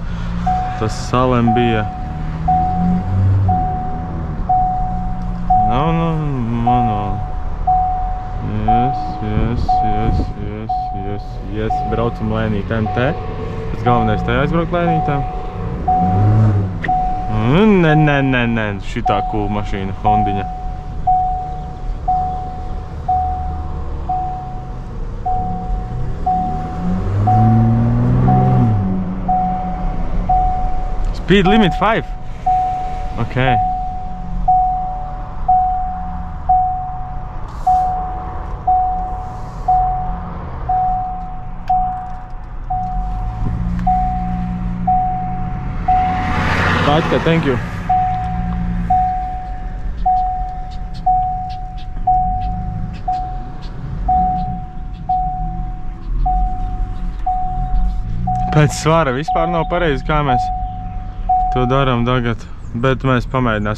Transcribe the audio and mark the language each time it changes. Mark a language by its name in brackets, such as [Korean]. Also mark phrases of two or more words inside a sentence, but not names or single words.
[Latvian] Tas salem bija... Nav manuāli. Yes, braucam lēnītēm te. Pēc galvenais te aizbraukt lēnītēm. Nē, šitā cool mašīna, Hondiņa. [English] Speed limit 5? Okay. Vodka, thank you. [Latvian] Pēc svara vispār nav pareizi, kā mēs to darām tagad, bet mēs pamēģināsim.